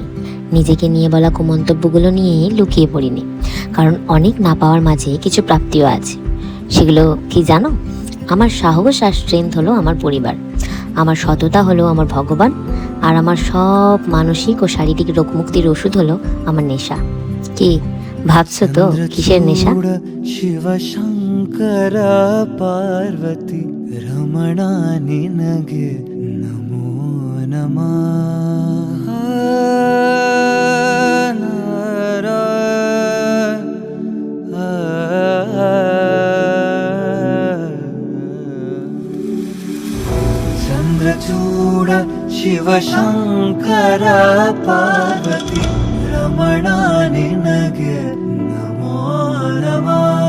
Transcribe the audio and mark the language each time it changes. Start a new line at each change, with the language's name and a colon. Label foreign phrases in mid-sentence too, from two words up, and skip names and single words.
Bangla: নিজেকে নিয়ে বলা কুমন্তব্যগুলো নিয়ে লুকিয়ে পড়িনি, কারণ অনেক না পাওয়ার মাঝে কিছু প্রাপ্তিও আছে। সেগুলো কি জানো? আমার সাহস আর স্ট্রেংথ হলো আমার পরিবার, আমার সততা হলো আমার ভগবান, আর আমার সব মানসিক ও শারীরিক রোগ মুক্তির ওষুধ হলো আমার নেশা। কি ভাবছো তো কিসের নেশা?
Kannada: ಶಿವ ಶಂಕರ ಪಾರ್ವತಿ ರಮಣ ನಿನಗೆ ನಮೋ ನಮಃ. ಚಂದ್ರಚೂಡ ಶಿವ ಶಂಕರ ಪಾರ್ವತಿ ರಮಣ ನಿನಗೆ ನಮೋ ನಮಃ.